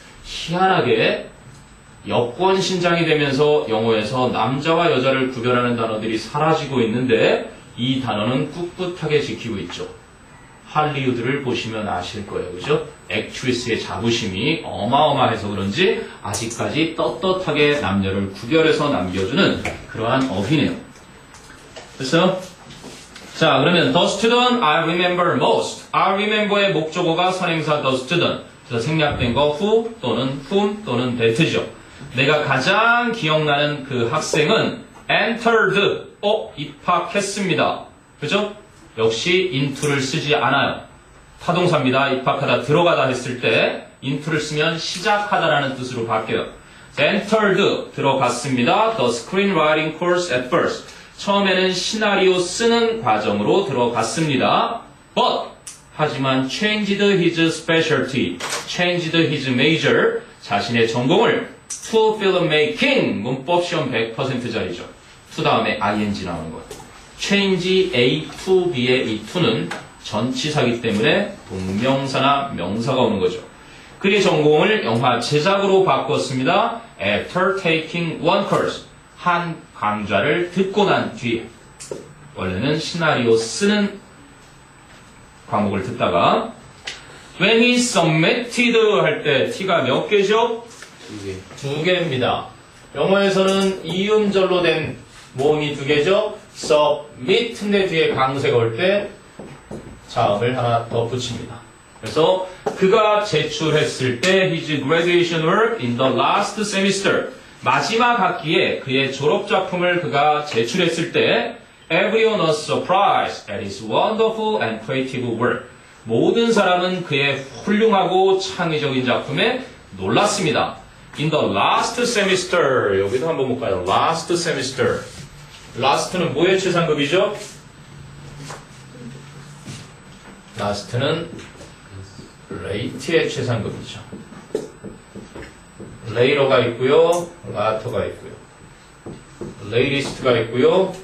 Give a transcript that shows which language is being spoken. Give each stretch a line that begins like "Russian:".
Korean: 희한하게 여권 신장이 되면서 영어에서 남자와 여자를 구별하는 단어들이 사라지고 있는데 이 단어는 꿋꿋하게 지키고 있죠. 할리우드를 보시면 아실 거예요. 그죠? 액트리스의 자부심이 어마어마해서 그런지 아직까지 떳떳하게 남녀를 구별해서 남겨주는 그러한 어휘네요. 그래서 자, 그러면
English: the student I remember most. I remember
Korean: 의 목적어가 선행사
English: the student.
Korean: 그래서 생략된 거 who 또는 whom 또는 that죠. 내가 가장 기억나는 그 학생은 entered. 입학했습니다. 그죠? 역시 into를 쓰지 않아요. 타동사입니다. 입학하다, 들어가다 했을 때 into를 쓰면 시작하다라는 뜻으로 바뀌어요. entered, 들어갔습니다.
English: The screenwriting course at first.
Korean: 처음에는 시나리오 쓰는 과정으로 들어갔습니다.
English: But,
Korean: 하지만
English: changed his specialty, changed his major,
Korean: 자신의 전공을
English: to filmmaking,
Korean: 문법 시험 100%짜리죠. to 다음에 ing 나오는 거예요. change A to B의 이 to는 전치사기 때문에 동명사나 명사가 오는 거죠. 그의 전공을 영화 제작으로 바꿨습니다.
English: After taking one course.
Korean: 한 강좌를 듣고 난 뒤에 원래는 시나리오 쓰는 과목을 듣다가
English: when he submitted
Korean: 할 때 t가 몇 개죠? 2개. 2개입니다. 영어에서는 이음절로 된 모음이 2개죠? submit인데 뒤에 강세가 올 때 자음을 하나 더 붙입니다. 그래서 그가 제출했을 때
English: his graduation work in the last semester
Korean: 마지막 학기에 그의 졸업작품을 그가 제출했을 때
English: everyone was surprised at his wonderful and creative work.
Korean: 모든 사람은 그의 훌륭하고 창의적인 작품에 놀랐습니다.
English: In the last semester
Korean: 여기도 한번 볼까요?
English: Last semester
Korean: last는 뭐의 최상급이죠? last는 late의 최상급이죠. later가 있고요. later가 있고요. latest가 있고요.